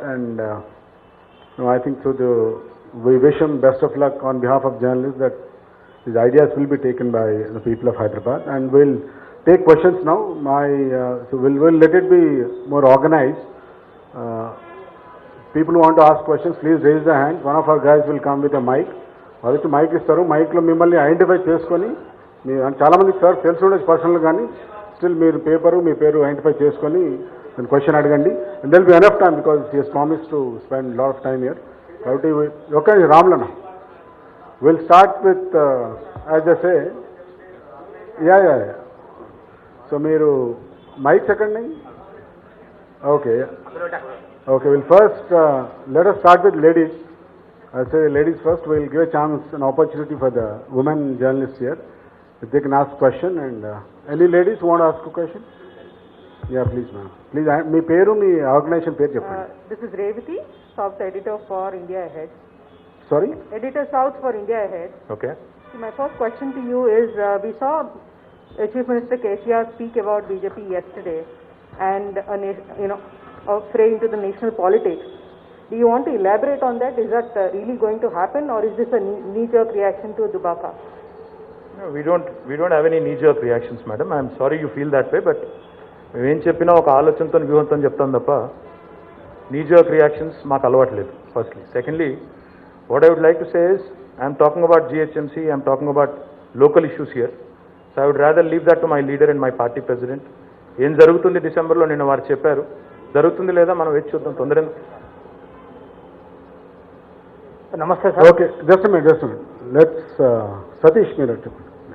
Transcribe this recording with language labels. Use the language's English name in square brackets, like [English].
[English] And no, I think so. We wish him best of luck on behalf of journalists that his ideas will be taken by the people of Hyderabad. And we'll take questions now. So we'll let it be more organized. People who want to ask questions, please raise their hands. One of our guys will come with a mic. [Telugu] వాళ్ళకి mic ఇస్తారు. మైక్లో మిమ్మల్ని identify చేసుకొని, చాలామందికి sir తెలిసి ఉండొచ్చు personal, కానీ still మీరు మీ పేరు ఐడెంటిఫై చేసుకొని నేను క్వశ్చన్ అడగండి. [English] And there'll be enough time because he has promise to spend lot of time here. కాబట్టి okay రామ్లన్న, will start with as a say yeah. [Telugu] So మీరు mic second. [English] Okay, we'll first let us start with ladies. I'll say ladies first. We'll give a chance, an opportunity for the women journalists here if they can ask question. And any ladies who want to ask a question? Yeah, please ma'am. [Telugu] Please, మీ పేరు, మీ organisation పేరు చెప్పండి. [English] This is Revati, South Editor for India Ahead. Sorry? Editor South for India Ahead. Okay. So my first question to you is, we saw Chief Minister KCR speak about BJP yesterday and a fray into the national politics. Do you want to elaborate on that? Is that really going to happen, or is this a knee-jerk reaction to Dubaka? No, we don't have any knee-jerk reactions, madam. I'm sorry you feel that way, but [Telugu] మేమేం చెప్పినా ఒక ఆలోచనతో వ్యూహంతో చెప్తాం తప్ప [English] knee-jerk reactions [Telugu] మాకు అలవాట్లేదు. [English] Firstly, secondly, what I would like to say is, I'm talking about GHMC, I'm talking about local issues here. So I would rather leave that to my leader and my party president. [Telugu] ఏం జరుగుతుంది డిసెంబర్లో నిన్న వారు చెప్పారు, జరుగుతుంది లేదా మనం వేచి చూద్దాం, తొందర. నమస్తే sir. [English] Okay, just minute. [Telugu] Let's Satish మీరు చెప్పండి.